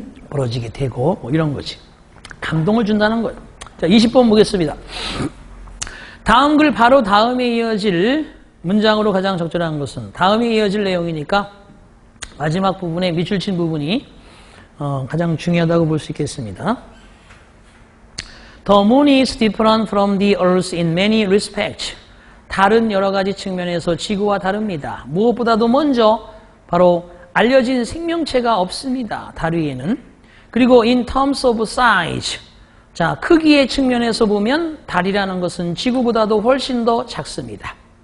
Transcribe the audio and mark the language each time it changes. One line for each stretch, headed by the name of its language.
Korean: 벌어지게 되고 뭐 이런 거지. 감동을 준다는 거예요. 자, 20번 보겠습니다. 다음 글 바로 다음에 이어질 문장으로 가장 적절한 것은, 다음에 이어질 내용이니까 마지막 부분에 밑줄 친 부분이 가장 중요하다고 볼 수 있겠습니다.
English: The moon is different from the earth in many respects.
Korean: 다른 여러 가지 측면에서 지구와 다릅니다. 무엇보다도 먼저 바로 알려진 생명체가 없습니다. 달 위에는. 그리고
English: in terms of size,
Korean: 자, 크기의 측면에서 보면 달이라는 것은 지구보다도 훨씬 더 작습니다.